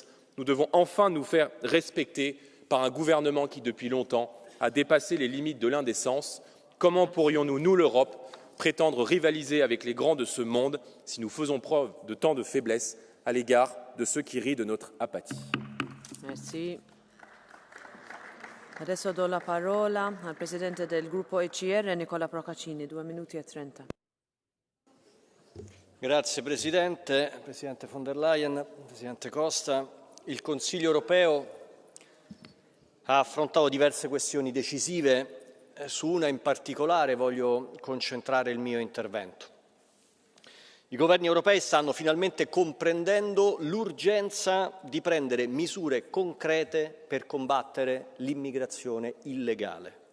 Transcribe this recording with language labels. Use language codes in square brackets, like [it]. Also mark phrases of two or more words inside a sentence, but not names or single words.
[fr] Nous devons enfin nous faire respecter par un gouvernement qui, depuis longtemps, a dépassé les limites de l'indécence. Comment pourrions-nous, nous, l'Europe, prétendre rivaliser avec les grands de ce monde si nous faisons preuve de tant de faiblesse à l'égard de ceux qui rient de notre apathie? Merci. [it] Adesso do la parola al Presidente del Gruppo ECR, Nicola Procaccini, 2 minuti e 30. Grazie Presidente, Presidente von der Leyen, Presidente Costa. Il Consiglio europeo ha affrontato diverse questioni decisive, su una in particolare voglio concentrare il mio intervento. I governi europei stanno finalmente comprendendo l'urgenza di prendere misure concrete per combattere l'immigrazione illegale.